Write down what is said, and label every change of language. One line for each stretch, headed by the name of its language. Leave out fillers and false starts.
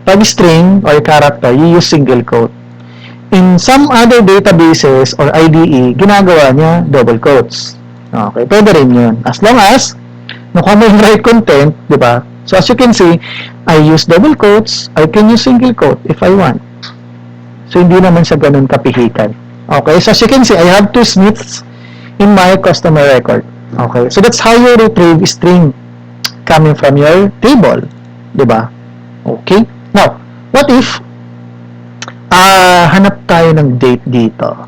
English: Pag string or character, you use single quote. In some other databases or IDE,
Filipino: ginagawa niya
English: double quotes.
Filipino: Okay, pwede rin yun.
English: As long as
Filipino: nakuha mo yung right content, di ba?
English: So as you can see, I use double quotes, I can use single quote if I want.
Filipino: So hindi naman siya ganun kapihikan.
English: Okay, so as you can see, I have 2 Smiths in my customer record. Okay, so that's how you retrieve string coming from your table, di ba? Okay, now, what if
Filipino: hanap tayo ng
English: date dito?